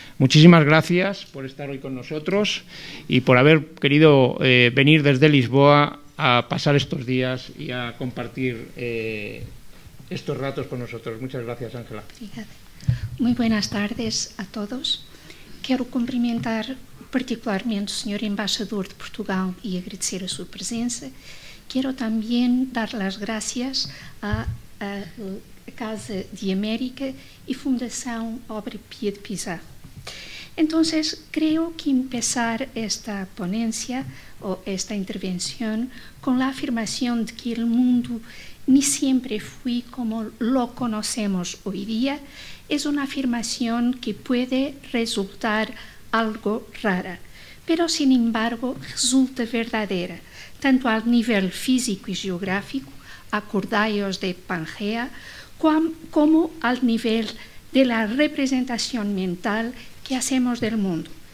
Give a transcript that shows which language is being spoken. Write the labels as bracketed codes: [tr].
[es] Muchísimas gracias por estar hoy con nosotros y por haber querido venir desde Lisboa a pasar estos días y a compartir estos ratos con nosotros. Muchas gracias, Ángela. Muy buenas tardes a todos. [pt] Quero cumprimentar particularmente o Sr. Embaixador de Portugal e agradecer a sua presença. Quero também dar as graças à Casa de América e Fundação Obra Pía de Pizarro. [es] Entonces, creo que empezar esta ponencia o esta intervención con la afirmación de que el mundo ni siempre fue como lo conocemos hoy día es una afirmación que puede resultar algo rara, pero sin embargo resulta verdadera, tanto al nivel físico y geográfico, acordaios de Pangea, como al nivel de la representación mental que hacemos del mundo.